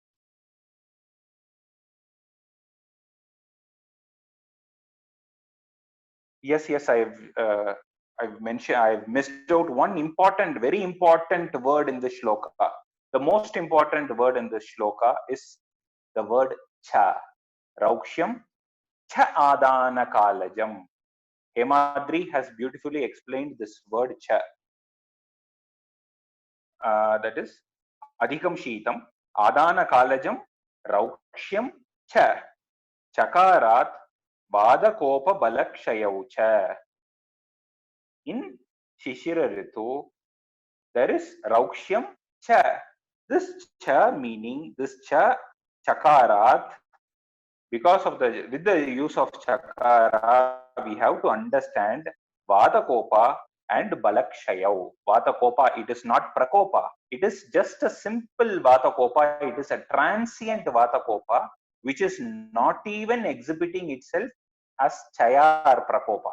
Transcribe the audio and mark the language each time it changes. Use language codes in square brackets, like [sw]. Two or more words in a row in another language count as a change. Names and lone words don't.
[en] Yes, I've mentioned, I've missed out one important, very important word in the shloka. The most important word in the shloka is the word cha. [sa] रौक्ष्यं च आदान कालजम्. [en] Hemadri has beautifully explained this word cha. That is [sa] अधिकं शीतम्, आदान कालजम्, रौक्ष्यं च. चकारात् वातकोप बलक्षयौ च. [en] In Shishira Ritu, there is [sa] रौक्ष्यं च. [en] This cha meaning, this cha, chakarat, because of with the use of chakara, we have to understand Vadakopa and Balakshayau. Vatakopa, it is not Prakopa. It is just a simple Vatakopa. It is a transient Vatakopa, which is not even exhibiting itself as Chaya or Prakopa.